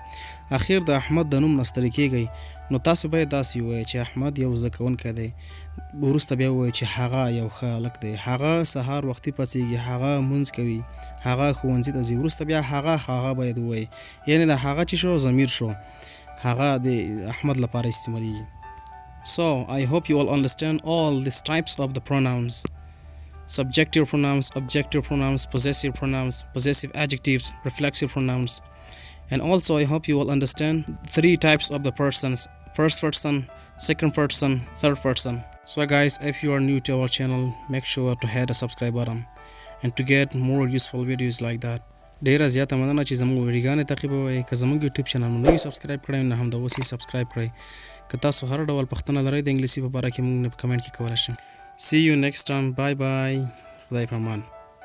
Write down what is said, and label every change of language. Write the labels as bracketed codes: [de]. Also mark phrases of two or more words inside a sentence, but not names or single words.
[ps] اخر د احمد د نوم نه ستړي کیږئ نو تاسو باید داسې ووایئ چې احمد یو زده کوونکی دی. وروسته بیا ووایئ چې هغه یو ښه هلک دی، هغه سهار وختي پاڅېږي، هغه لمونځ کوي، هغه ښوونځي ته ځي. وروسته بیا هغه باید ووایئ. یعنی د هغه چې شو ضمیر شو، هغه د احمد لپاره استعمالیږي. [en] So, I hope you all understand all these types of the pronouns. Subjective pronouns, objective pronouns, possessive pronouns, possessive adjectives, reflexive pronouns. And also I hope you all understand 3 types of the persons: first person, second person, third person. So guys, if you are new to our channel, make sure to hit the subscribe button and to get more useful videos like that. [ps] ډیره زیاته مننه چې زموږ ویډیوګانې تعقیبوئ. که زموږ [en] YouTube channel [ps] مو نوی سبسکرایب کړئ نو هم د اوس یې سبسکرایب کړئ. که تاسو هر ډول پوښتنه لرئ د انګلیسي په باره کې موږ نه په کمنټ کې کولی شئ. [en] See you next time. Bye bye. [ps] خدای په امان.